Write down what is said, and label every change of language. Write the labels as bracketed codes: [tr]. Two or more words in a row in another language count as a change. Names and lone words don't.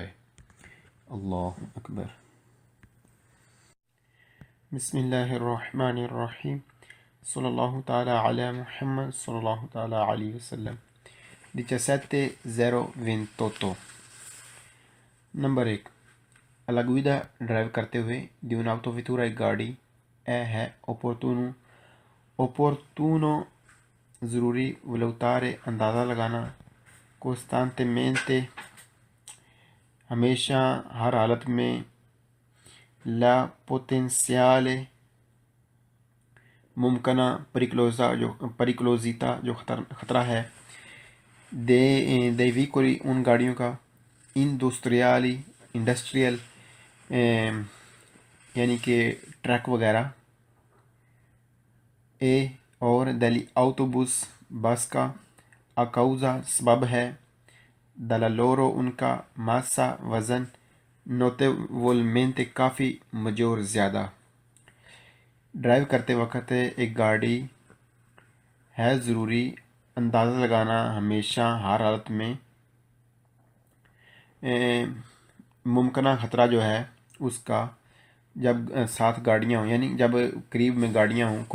[ar] اللہ اکبر. بسم اللہ الرحمن الرحیم. صلی اللہ تعالی علی محمد صلی اللہ تعالی علیہ وسلم. 17:28. [en] Number 1. [it] Alla guida [ur] drive کرتے ہوئے [it] di un'autovettura [ur] گاڑی ہے opportuno ضروری valutare اندازہ لگانا costantemente ہمیشہ ہر حالت میں [it] la potenziale [ur] ممکنہ pericolosità جو خطرہ ہے [it] dei veicoli [ur] ان گاڑیوں کا انڈسٹریل یعنی کہ ٹرک وغیرہ اور [it] degli autobus [ur] بس کا causa سبب ہے [it] dalla loro [ur] ان کا massa وزن notevolmente کافی مجور زیادہ. ڈرائیو کرتے وقت ایک گاڑی ہے ضروری اندازہ لگانا ہمیشہ ہر حالت میں ممکنہ خطرہ جو ہے اس کا، جب ساتھ گاڑیاں ہوں، یعنی جب قریب میں گاڑیاں ہوں.